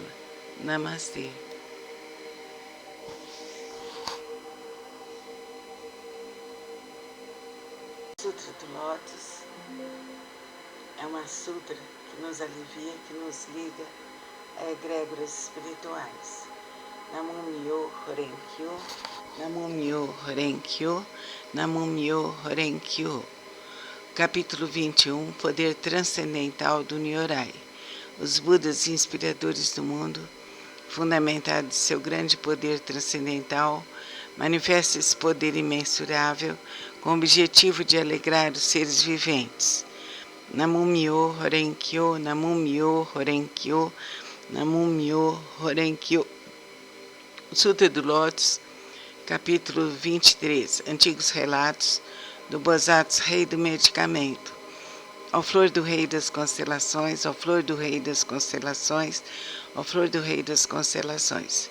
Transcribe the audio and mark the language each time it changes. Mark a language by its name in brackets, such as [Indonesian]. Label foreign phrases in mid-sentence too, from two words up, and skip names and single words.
[Portuguese] Namastê. Sutra do Lótus é uma sutra que nos alivia, que nos liga a egrégoras espirituais. Namo Myoho Renge Kyo, Namo Myoho Renge Kyo, Namo Myoho Renge Kyo. Capítulo 21, Poder Transcendental do Nyorai. Os Budas inspiradores do mundo, fundamentados em seu grande poder transcendental, manifestam esse poder imensurável com o objetivo de alegrar os seres viventes. Namo Myoho Renge Kyo, Namo Myoho Renge Kyo, Namo Myoho Renge Kyo. Sutra do Lótus, capítulo 23, Antigos Relatos do Bodhisattva Rei do Medicamento. Ó flor do Rei das Constelações, ó flor do Rei das Constelações, ó flor do Rei das Constelações.